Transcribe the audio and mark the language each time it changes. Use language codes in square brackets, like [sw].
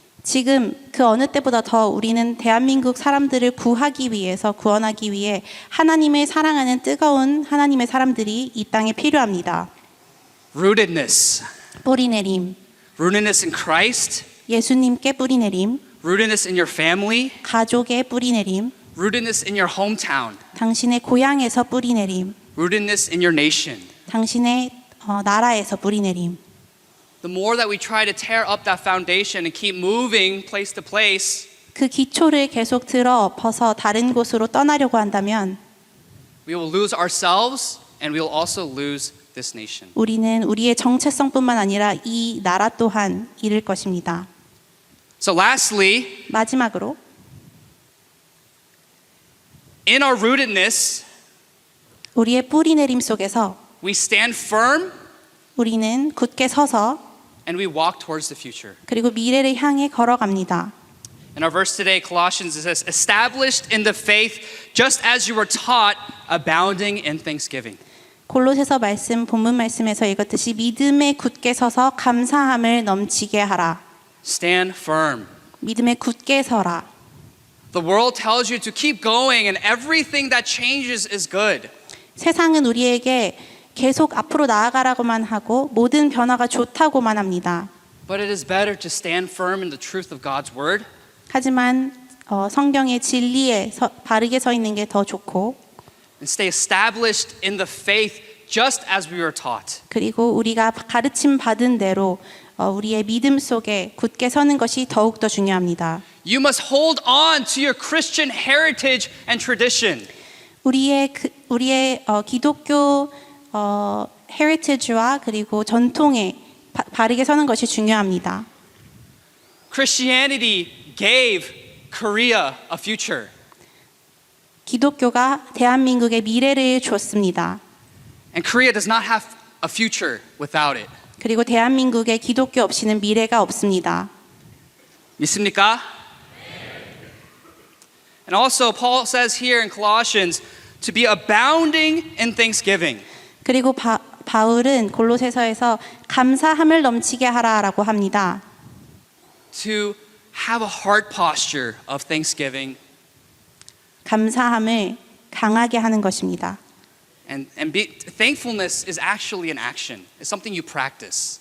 [ko] 지금 그 어느 때보다 더 우리는 대한민국 사람들을 구하기 위해서 구원하기 위해 하나님을 사랑하는 뜨거운 하나님의 사람들이 이 땅에 필요합니다. [en] Rootedness. [ko] 뿌리내림, [en] Rootedness in Christ. [ko] 예수님께 뿌리내림, [en] Rootedness in your family. [ko] 가족의 뿌리내림, [en] Rootedness in your hometown. [ko] 당신의 고향에서 뿌리내림, [en] Rootedness in your nation. [ko] 당신의 나라에서 뿌리내림. [en] The more that we try to tear up that foundation and keep moving place to place, [ko] 그 기초를 계속 들어 엎어서 다른 곳으로 떠나려고 한다면 [en] we will lose ourselves and we will also lose this nation. [ko] 우리는 우리의 정체성뿐만 아니라 이 나라 또한 잃을 것입니다. [en] So lastly, [ko] 마지막으로 [en] in our rootedness, [ko] 우리의 뿌리 내림 속에서 [en] we stand firm [ko] 우리는 굳게 서서 [en] and we walk towards the future. [ko] 그리고 미래를 향해 걸어갑니다. [en] In our verse today, Colossians, it says, established in the faith, just as you were taught, abounding in thanksgiving. [ko] 골로새서 말씀 본문 말씀에서 읽었듯이 믿음에 굳게 서서 감사함을 넘치게 하라. [en] Stand firm. [ko] 믿음에 굳게 서라. [en] The world tells you to keep going, and everything that changes is good. [ko] 세상은 우리에게 계속 앞으로 나아가라고만 하고 모든 변화가 좋다고만 합니다. [en] But it is better to stand firm in the truth of God's word [ko] 하지만 성경의 진리에 바르게 서 있는 게 더 좋고 [en] and stay established in the faith just as we were taught. [ko] 그리고 우리가 가르침 받은 대로 우리의 믿음 속에 굳게 서는 것이 더욱 더 중요합니다. [en] You must hold on to your Christian heritage and tradition. [ko] 우리의 기독교 헤리티지와 그리고 전통에 바르게 서는 것이 중요합니다. [en] Christianity gave Korea a future. [ko] 기독교가 대한민국의 미래를 줬습니다. [en] And Korea does not have a future without it. [ko] 그리고 대한민국의 기독교 없이는 미래가 없습니다. 믿습니까? [en] And also Paul says here in Colossians to be abounding in thanksgiving. [ko] 그리고 바울은 골로새서에서 감사함을 넘치게 하라라고 합니다. [en] To have a heart posture of thanksgiving [ko] 감사함을 강하게 하는 것입니다. [en] and thankfulness is actually an action. It's something you practice.